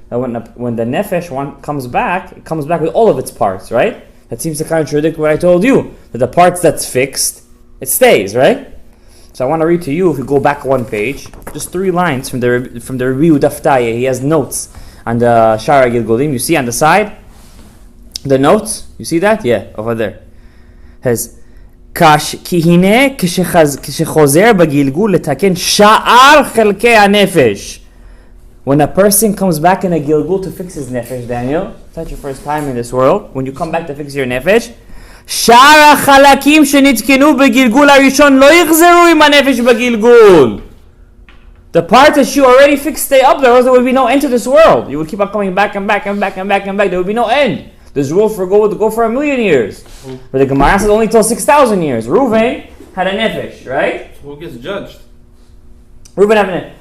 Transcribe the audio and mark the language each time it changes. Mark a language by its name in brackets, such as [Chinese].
[English] That when the nefesh one comes back, it comes back with all of its parts, right? That seems to contradict what I told you. That the parts that's fixed, it stays, right? So I want to read to you, if you go back one page, just 3 lines from the review Daftaye. He has notes on the Sha'ar HaGilgulim. You see on the side? The notes? You see that? Yeah, over there. It has [Hebrew] כי הנה כשחוזר בגלגול לתקן שאר חלקי הנפש. [English] When a person comes back in a Gilgul to fix his nefesh, Daniel, it's not your first time in this world. When you come back to fix your nefesh, [Hebrew] שאר החלקים שנתקנו בגלגול הראשון לא יחזרו עם הנפש בגלגול. [English] The parts that you already fixed stay up there, or there would be no end to this world. You would keep on coming back and back and back and back and back. There would be no end. This world would go for 1,000,000 years. But the Gemara says only till 6,000 years. Reuven had a nefesh, right? Who gets judged? Reuven had a nefesh.